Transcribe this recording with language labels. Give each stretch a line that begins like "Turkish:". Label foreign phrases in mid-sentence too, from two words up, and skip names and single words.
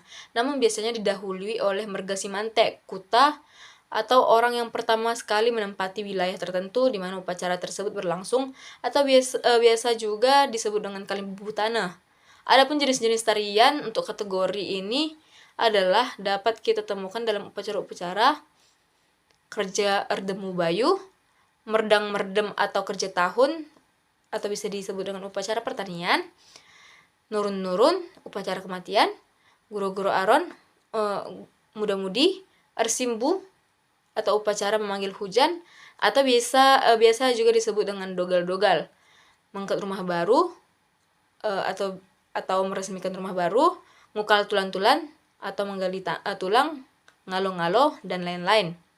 Indonesian: Namun biasanya didahului oleh merga simantek, kuta, atau orang yang pertama sekali menempati wilayah tertentu di mana upacara tersebut berlangsung, atau biasa juga disebut dengan kalimbubu tanah. Adapun jenis-jenis tarian untuk kategori ini adalah dapat kita temukan dalam upacara-upacara kerja erdemu bayu, merdang-merdem atau kerja tahun, atau bisa disebut dengan upacara pertanian, nurun-nurun, upacara kematian, guro-guro aron, muda-mudi, ersimbu, atau upacara memanggil hujan, atau biasa juga disebut dengan dogal-dogal, mengangkat rumah baru, atau meresmikan rumah baru, ngukal tulan-tulan, atau menggali tulang, ngalo-ngalo, dan lain-lain.